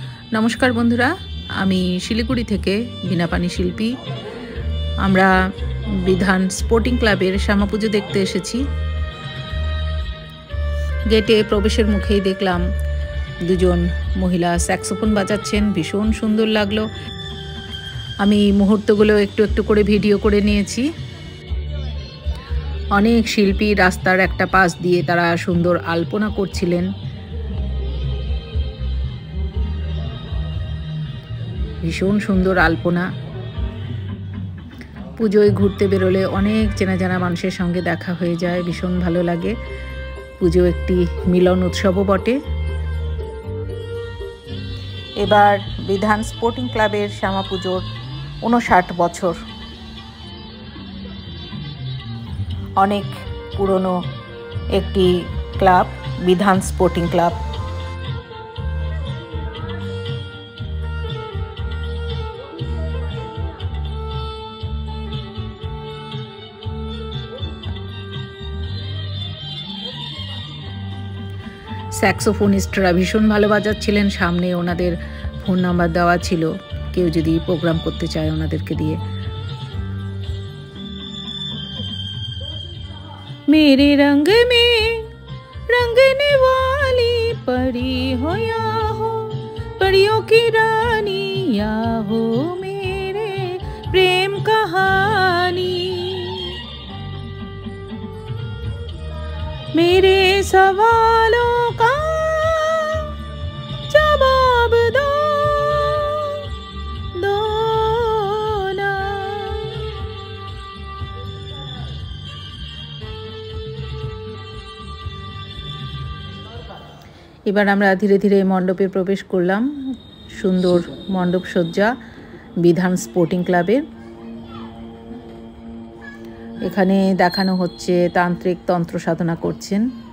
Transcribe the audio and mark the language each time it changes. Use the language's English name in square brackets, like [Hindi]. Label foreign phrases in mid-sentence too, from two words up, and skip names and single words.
[Bangla] নমস্কার বন্ধুরা আমি শিলিগুড়ি থেকে বীণাপাণি শিল্পী আমরা বিধান স্পোর্টিং ক্লাবের শ্যামা পুজো দেখতে এসেছি। গেটে প্রবেশের মুখেই দেখলাম দুজন মহিলা স্যাক্সোফোন বাজাচ্ছেন, ভীষণ সুন্দর লাগলো। আমি মুহূর্তগুলো একটু একটু করে ভিডিও করে নিয়েছি। অনেক শিল্পী রাস্তার একটা পাশ দিয়ে তারা সুন্দর আল্পনা করছিলেন। ভীষণ সুন্দর আল্পনা। পুজোয় ঘুরতে বেরোলে অনেক চেনা জানা মানুষের সঙ্গে দেখা হয়ে যায়, ভীষণ ভালো লাগে। পুজো একটি মিলন উৎসবও বটে। এবার বিধান স্পোর্টিং ক্লাবের শ্যামা পুজোর 59 বছর। অনেক পুরানো একটি ক্লাব বিধান স্পোর্টিং ক্লাব। স্যাক্সোফোনিস্টরা ভীষণ ভালো বাজাচ্ছিলেন। সামনে ওনাদের [English] phone number [Bangla] দেওয়া ছিল, কেউ যদি প্রোগ্রাম করতে চায় ওনাদেরকে দিয়ে। [Hindi] मेरे रंग में रंगने वाली परी हो या हो परियों की रानी, या हो मेरे प्रेम कहानी। मेरे सवालों का जवाब दो ना। [Bangla] এবার আমরা ধীরে ধীরে মণ্ডপে প্রবেশ করলাম। সুন্দর মণ্ডপ সজ্জা বিধান স্পোর্টিং ক্লাবের। এখানে দেখানো হচ্ছে তান্ত্রিক তন্ত্র সাধনা করছেন।